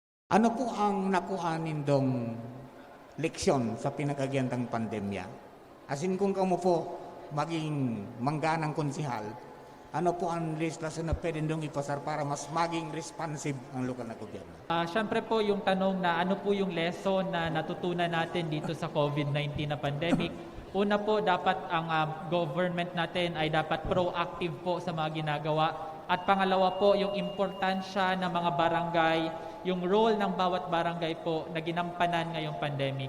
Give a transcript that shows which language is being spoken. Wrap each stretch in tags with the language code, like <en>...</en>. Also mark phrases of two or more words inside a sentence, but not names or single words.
<bik>Ano po ang nakuha nindong leksyon sa pinagagandang pandemya? As in, kung kamo po maging mangganang konsihal, ano po ang legislasyon na pwede nindong ipasar para mas maging responsive ang lokal na gobyerno?</bik> <tl>Siyempre po yung tanong na ano po yung lesson na natutunan natin dito sa COVID-19 na pandemic. Una po, dapat ang government natin ay dapat proactive po sa mga ginagawa. At pangalawa po, yung importansya ng mga barangay, yung role ng bawat barangay po na ginampanan ngayong pandemic.</tl>